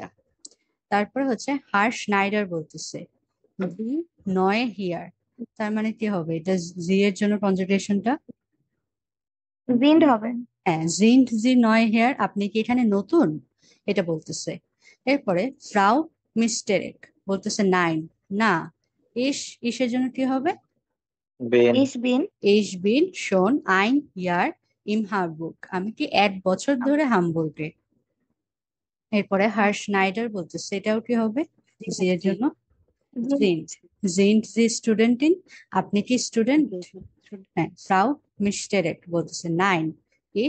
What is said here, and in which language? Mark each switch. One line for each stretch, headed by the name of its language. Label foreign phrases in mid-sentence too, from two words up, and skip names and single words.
Bangla: তারপর হচ্ছে হার স্নাইডার বলতেছে
German: Sie neu hier,
Bangla: তার মানে কি হবে এটা, জি এর জন্য কনজুগেশনটা, জিন্ড হবে। হ্যাঁ
German: Sind Sie neu hier,
Bangla: আপনি কি এখানে নতুন, এটা বলতেছে। এরপরে ফ্রাউ মিস্টেরেক বলতেছে নাইন, না। ইস, ইসের জন্য কি হবে, বেন।
German: Ich bin. Ich bin schon ein Jahr im Hamburg,
Bangla: আমি কি 1 বছর ধরে হামবুর্গে। এরপরে হার স্নাইডার বলতেছে এটাও কি হবে, জি এর জন্য জিন্ট,
German: Sind Sie Studentin,
Bangla: আপনি কি স্টুডেন্ট, হ্যাঁ ফ্রাউ মিস্টেরেট বলতেছে
German: nein ich